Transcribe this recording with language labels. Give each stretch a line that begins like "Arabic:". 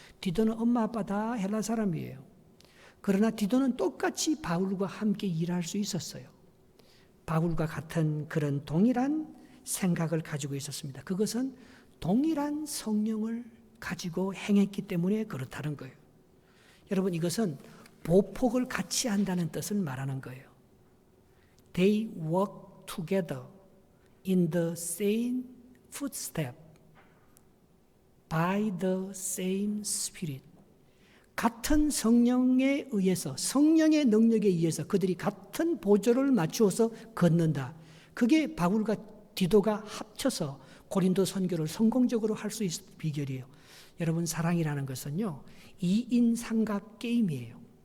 Korean: 디도는 엄마 아빠 다 헬라 사람이에요. 그러나 디도는 똑같이 바울과 함께 일할 수 있었어요. 바울과 같은 그런 동일한 생각을 가지고 있었습니다. 그것은 동일한 성령을 가지고 행했기 때문에 그렇다는 거예요. 여러분, 이것은 보폭을 같이 한다는 뜻을 말하는 거예요.
English: They walk together in the same footstep by the same Spirit.
Korean: 같은 성령에 의해서, 성령의 능력에 의해서 그들이 같은 보조를 맞추어서 걷는다. 그게 바울과 디도가 합쳐서 고린도 선교를 성공적으로 할 수 있는 비결이에요. 여러분, 사랑이라는 것은요, 2인 삼각 게임이에요.